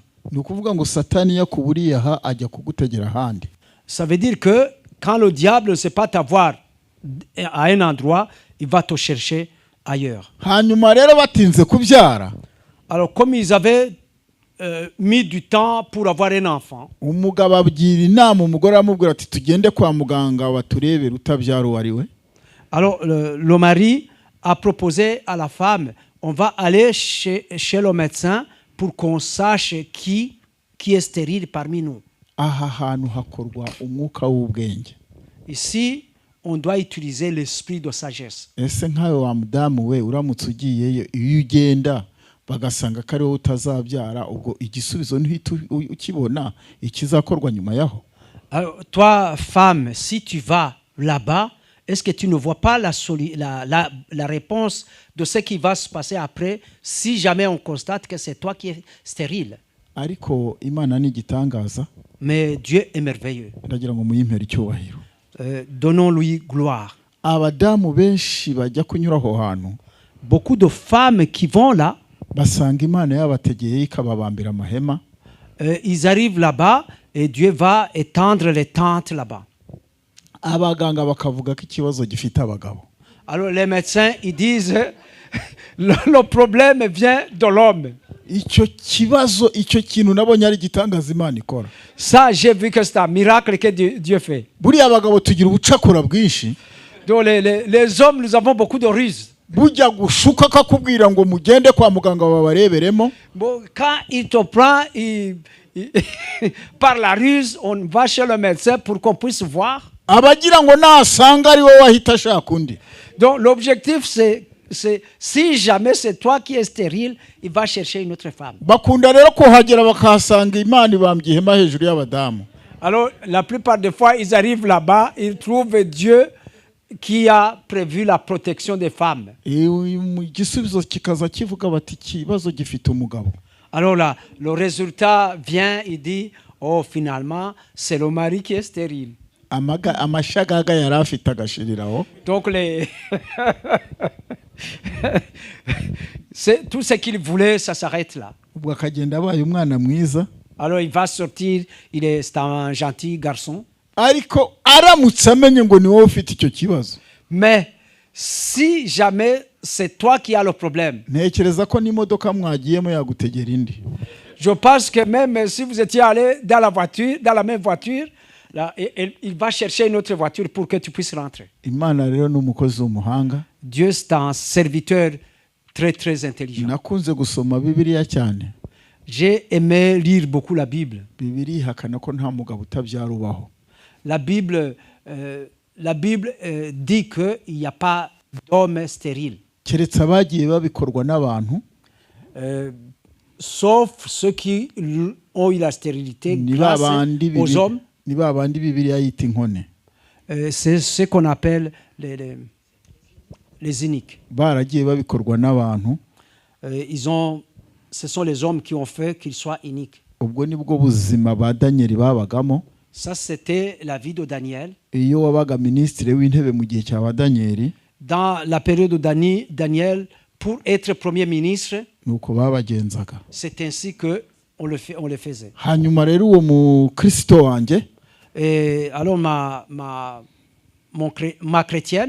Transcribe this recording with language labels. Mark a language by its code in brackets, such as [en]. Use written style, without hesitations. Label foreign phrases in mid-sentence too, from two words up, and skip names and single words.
[rw] Nukuvuga ngo Satani yakuburiye aha ajya kugutegera ahandi. [fr] Ça veut dire que quand le diable ne sait pas t'avoir à un endroit, il va te chercher ailleurs. [rw] hanyuma rero batinze kubyara, [fr] Alors comme ils avaient mis du temps pour avoir un enfant, [rw] umugabo abwira inama umugore amubwira ati tugende kwa muganga baturebere utabyara uwo ari we. [fr] alors le mari a proposé à la femme, on va aller chez le médecin pour qu'on sache qui est stérile parmi nous. [rw] Aha hantu hakorwa umwuka w'ubwenge. [fr] Ici, on doit utiliser l'esprit de sagesse. [rw] Ese nkawe wa mudamu we uramutse ugiyeyo, iyo ugenda bagasanga ko ari wowe utazabyara, ubwo igisubizo ntihita ukibona ikizakorwa nyuma yaho? [fr] Alors, toi, femme, si tu vas là-bas, est-ce que tu ne vois pas la réponse de ce qui va se passer après si jamais on constate que c'est toi qui es stérile? [rw] Ariko Imana ni igitangaza. [fr] Mais Dieu est merveilleux. [rw] Ndagira ngo muyimpere icyubahiro. [fr] Donnons-lui gloire. [rw] Abadamu benshi bajya kunyura aho hantu, [fr] Beaucoup de femmes qui vont là, [rw] basanga Imana yabategeye ikababambira amahema. [fr] ils arrivent là-bas et Dieu va étendre les tentes là-bas. [rw] Abaganga bakavuga ko ikibazo gifite abagabo. [fr] Alors les médecins, ils disent, le problème vient de l'homme. [rw] Icyo kibazo, icyo kintu nabonye ari igitangaza Imana ikora. [fr] Ça, j'ai vu que c'est un miracle que Dieu fait. [rw] Buriya abagabo tugira ubucakura bwinshi. [fr] Donc les hommes, nous avons beaucoup de ruses. [rw] Bujya gushuka akakubwira ngo mugende kwa muganga babareberemo. [fr] Bon, quand il te prend par la ruse, on va chez le médecin pour qu'on puisse voir. [rw] Abagira ngo nasanga ari wowe wahita ashaka undi. [fr] Donc l'objectif, c'est si jamais c'est toi qui es stérile, il va chercher une autre femme. [rw] Bakunda rero kuhagera bakahasanga Imana ibambye ihema hejuru y'abadamu. [fr] Alors la plupart des fois, ils arrivent là-bas, ils trouvent Dieu qui a prévu la protection des femmes. [rw] Igisubizo kikaza kivuga bati ikibazo gifite umugabo. [fr] Alors là, le résultat vient, il dit, oh finalement, c'est le mari qui est stérile. [rw] Amashagaga yari afite agashiriraho. [fr] Donc tout ce qu'il voulait, ça s'arrête là. [rw] Ubwo akagenda abaye umwana mwiza. [fr] Alors il va sortir, c'est un gentil garçon. [rw] Ariko aramutse amenye ngo ni wowe ufite icyo kibazo. [fr] Mais si jamais c'est toi qui as le problème, [rw] ntekereza ko n'imodoka mwagiyemo yagutegera indi. [fr] Je pense que même si vous étiez allé dans la voiture, dans la même voiture, là, il va chercher une autre voiture pour que tu puisses rentrer. [rw] Imana rero n'umukozi w'umuhanga. [fr] Dieu c'est un serviteur très très intelligent. [rw] Nakunze gusoma Bibiliya cyane. [fr] J'ai aimé lire beaucoup la Bible. [rw] Bibiliya ihakana ko nta mugabo utabyara ubaho. [fr] La Bible dit qu'il n'y a pas d'homme stérile. [rw] Keretse abagiye babikorwa n'abantu. [fr] Sauf ceux qui ont eu la stérilité grâce aux hommes. [rw] Ni babandi Bibiliya yita inkone. [fr] C'est ce qu'on appelle les iniques. [rw] Baragiye babikorwa n'abantu. [fr] Ce sont les hommes qui ont fait qu'ils soient iniques. [rw] Ubwo nibwo buzima ba Daniel babagamo. [fr] Ça, c'était la vie de Daniel. [rw] Iyo wabaga ministre w'intebe mu gihe cya Daniel. [fr] Dans la période de Daniel, pour être premier ministre, [rw] nuko babagenzaga. [fr] c'est ainsi que on le faisait. [rw] Hanyuma rero uwo mu Kristo wanje. [fr] Et alors ma chrétienne.